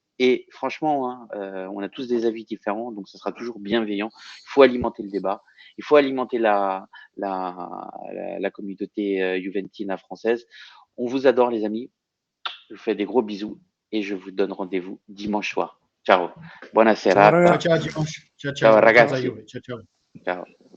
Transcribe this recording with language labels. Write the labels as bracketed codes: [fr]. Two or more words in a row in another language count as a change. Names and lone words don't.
[fr] Et franchement, hein, on a tous des avis différents, donc ce sera toujours bienveillant. Il faut alimenter le débat. Il faut alimenter la communauté juventina française. On vous adore, les amis. Je vous fais des gros bisous et je vous donne rendez-vous dimanche soir. [it] Ciao. Buona Ciao, serata. Ciao, ciao, dimanche. Ciao, Ciao, ciao. ragazzi. Ciao, ciao. Ciao.